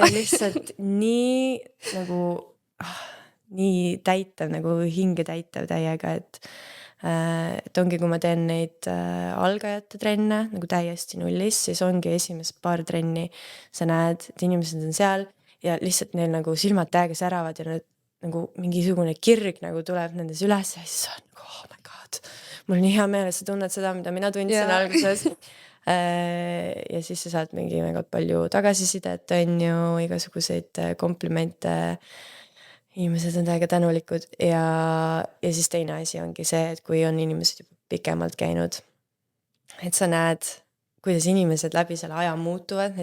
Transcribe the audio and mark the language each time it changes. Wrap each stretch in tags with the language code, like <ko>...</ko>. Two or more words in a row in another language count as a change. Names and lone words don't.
<et>See lihtsalt nii nagu nii täitev, nagu hinge täitev täiega, et ongi, kui ma teen neid algajate trenne nagu täiesti nullis, siis ongi esimesed paar trenni sa näed, et inimesed on seal ja lihtsalt neil nagu silmad täiega säravad ja nad nagu mingisugune kirg nagu tuleb nendes üles ja siis on nagu</et> <en>oh my god,</en> <et>mul on nii hea meel, et sa tunned seda, mida mina tundsin alguses. Ja siis sa saad mingi väga palju tagasisidet, on ju, igasuguseid komplimente. Inimesed on täiega tänulikud ja siis teine asi ongi see, et kui on inimesed juba pikemalt käinud, et sa näed, kuidas inimesed läbi selle aja muutuvad.</et>